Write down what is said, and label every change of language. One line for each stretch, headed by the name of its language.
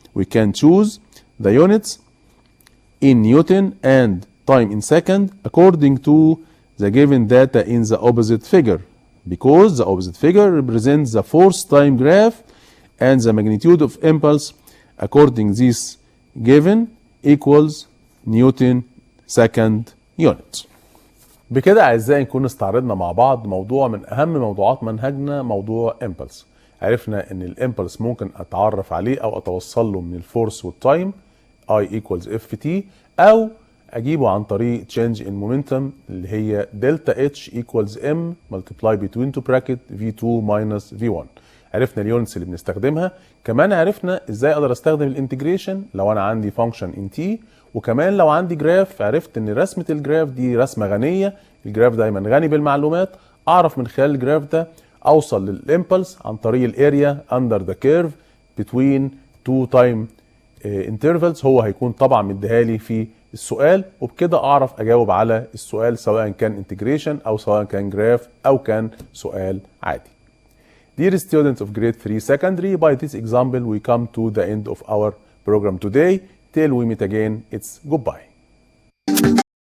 English: We can choose the units in Newton and time in second according to the given data in the opposite figure, because the opposite figure represents the force time graph and the magnitude of impulse according this given equals Newton second unit.
Arabic: بكده أعزائي نكون استعرضنا مع بعض موضوع من أهم موضوعات منهجنا، موضوع impulse. عرفنا إن الامبلس ممكن أتعرف عليه أو أتوصل له من الفورس والتايم
English: I equals ft،
Arabic: أو أجيبه عن طريق
English: change in momentum
Arabic: اللي هي
English: delta h equals m multiply between two bracket v2 minus v1.
Arabic: عرفنا اليونتس اللي بنستخدمها، كمان عرفنا ازاي اقدر استخدم الانتجريشن لو انا عندي فانكشن ان تي، وكمان لو عندي جراف عرفت ان رسمه الجراف دي رسمه غنيه، الجراف دايما غني بالمعلومات، اعرف من خلال الجراف ده اوصل للامبلس عن طريق
English: الاريا under the curve between two time intervals,
Arabic: هو هيكون طبعا مديها لي في السؤال، وبكده اعرف اجاوب على السؤال سواء كان انتجريشن او سواء كان جراف او كان سؤال عادي.
English: Dear students of grade 3 secondary, by this example we come to the end of our program today. Till we meet again, it's goodbye.